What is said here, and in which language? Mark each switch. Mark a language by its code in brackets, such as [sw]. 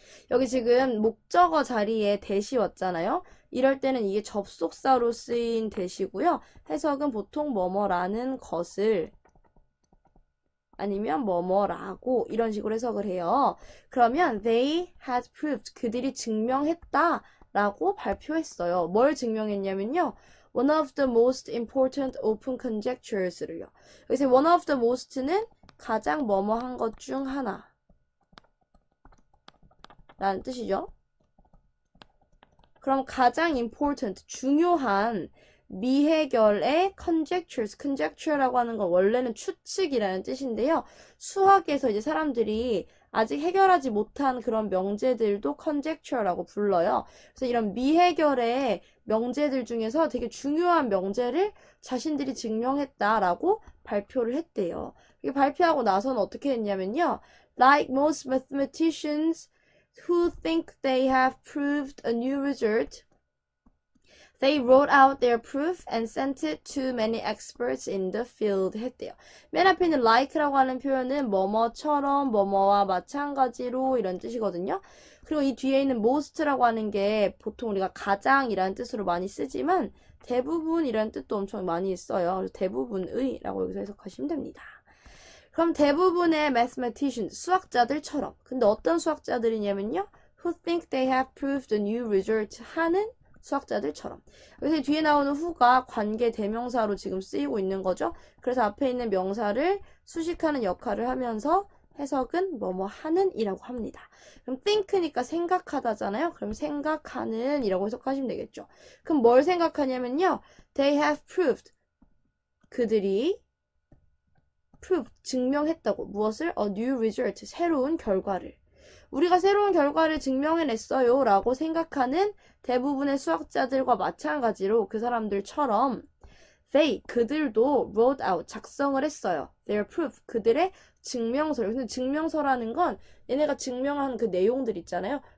[ko] 여기 지금 목적어 자리에 that이 왔잖아요. 이럴 때는 이게 접속사로 쓰인 that이고요. 해석은 보통 뭐뭐라는 것을 아니면 뭐뭐라고 이런 식으로 해석을 해요. 그러면 [en] they had proved, [ko] 그들이 증명했다 라고 발표했어요. 뭘 증명했냐면요. [en] one of the most important open conjectures를요. [ko] 여기서 [en] one of the most [ko] 는 가장 뭐뭐한 것 중 하나 라는 뜻이죠. 그럼 가장 important, 중요한 미해결의 conjecture라고 하는 건 원래는 추측이라는 뜻인데요. 수학에서 이제 사람들이 아직 해결하지 못한 그런 명제들도 conjecture라고 불러요. 그래서 이런 미해결의 명제들 중에서 되게 중요한 명제를 자신들이 증명했다라고 발표를 했대요. 이게 발표하고 나서는 어떻게 했냐면요. [en] Like most mathematicians who think they have proved a new result, they wrote out their proof and sent it to many experts in the field [ko] 했대요. 맨 앞에 있는 like라고 하는 표현은 뭐뭐처럼, 뭐뭐와 마찬가지로 이런 뜻이거든요. 그리고 이 뒤에 있는 most라고 하는 게 보통 우리가 가장이라는 뜻으로 많이 쓰지만 대부분이라는 뜻도 엄청 많이 있어요. 그래서 대부분의라고 여기서 해석하시면 됩니다. 그럼 대부분의 mathematicians, 수학자들처럼. 근데 어떤 수학자들이냐면요. [en] who think they have proved a new result [ko] 하는 수학자들처럼. 여기서 뒤에 나오는 who가 관계 대명사로 지금 쓰이고 있는 거죠. 그래서 앞에 있는 명사를 수식하는 역할을 하면서 해석은 뭐뭐 하는 이라고 합니다. 그럼 think니까 생각하다잖아요. 그럼 생각하는 이라고 해석하시면 되겠죠. 그럼 뭘 생각하냐면요. [en] They have proved. [ko] 그들이 prove, 증명했다고. 무엇을? [en] A new result, [ko] 새로운 결과를. 우리가 새로운 결과를 증명해냈어요 라고 생각하는 대부분의 수학자들과 마찬가지로 그 사람들처럼 they, 그들도 wrote out, 작성을 했어요. [en] their proof, [ko] 그들의 증명서를. 근데 증명서라는 건 얘네가 증명한 그 내용들 있잖아요.